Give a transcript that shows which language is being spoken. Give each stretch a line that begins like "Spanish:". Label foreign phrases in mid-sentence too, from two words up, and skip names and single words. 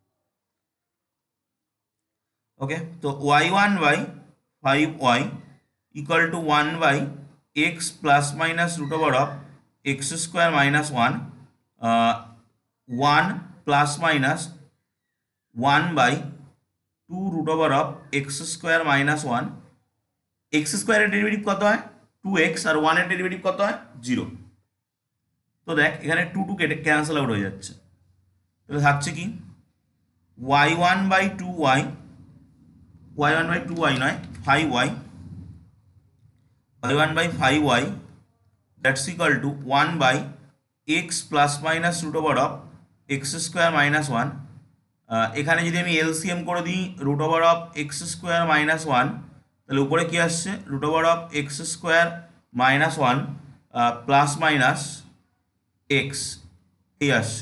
English: ওকে, তো y1/5y equal to 1/x plus minus root over of x square minus one, 1 plus minus 1/2 root over of x square minus one.
Bangla: এক্স স্কোয়ারের ডেরিভেটিভ কত হয়, 2x, আর 1 এর ডেরিভেটিভ কত হয়, 0। তো দেখ এখানে 2 কেটে
English: cancel out
Bangla: হয়ে যাচ্ছে, তাহলে থাকছে কি
English: y1/2y, y1/2y নয় 5y, y1/5y that's equal to 1/x plus minus root over of x square minus one. এখানে যদি আমি এলসিএম করে দিই রুট ওভার অফ এক্স স্কোয়ার মাইনাস ওয়ান, তাহলে উপরে কি আসছে, রুট ওভার অফ এক্স স্কোয়ার মাইনাস ওয়ান প্লাস মাইনাস এক্স, এই আসছে।